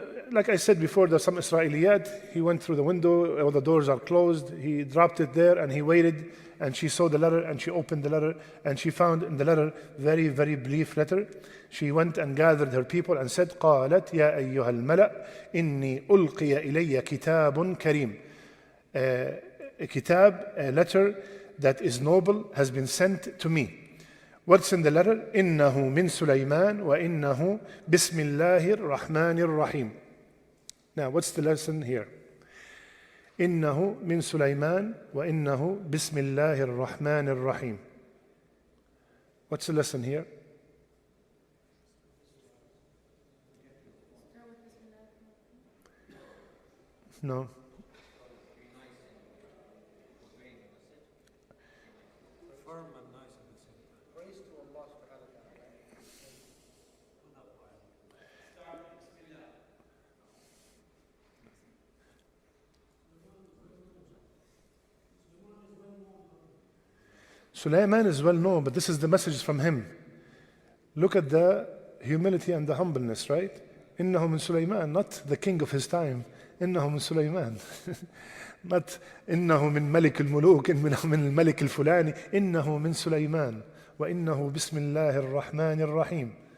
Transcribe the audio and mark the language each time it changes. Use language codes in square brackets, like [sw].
[en] Like I said before, there's some Israeliyat. He went through the window, all the doors are closed. He dropped it there and he waited, and she saw the letter and she opened the letter and she found in the letter very, very brief letter. She went and gathered her people and said, [ar] قالت يا أيها الملأ إني ألقي إلي كتاب كريم. [en] A kitab, a letter that is noble has been sent to me. What's in the letter? [ar] إنه من سليمان وإنه بسم الله الرحمن الرحيم. [en] Now, what's the lesson here? [ar] إنه من سليمان وإنه بسم الله الرحمن الرحيم. [en] What's the lesson here? No. firm and nice at the same time. Praise to Allah subhanahu wa ta'ala. Sulaiman is well known, but this is the message from him. Look at the humility and the humbleness, right? [ar] إنه من سليمان, [en] not the king of his time. [ar] إنه من سليمان. [en] Not [ar] إنه من ملك الملوك, إنه من الملك الفلاني. إنه من سليمان. وإنه بسم الله الرحمن الرحيم.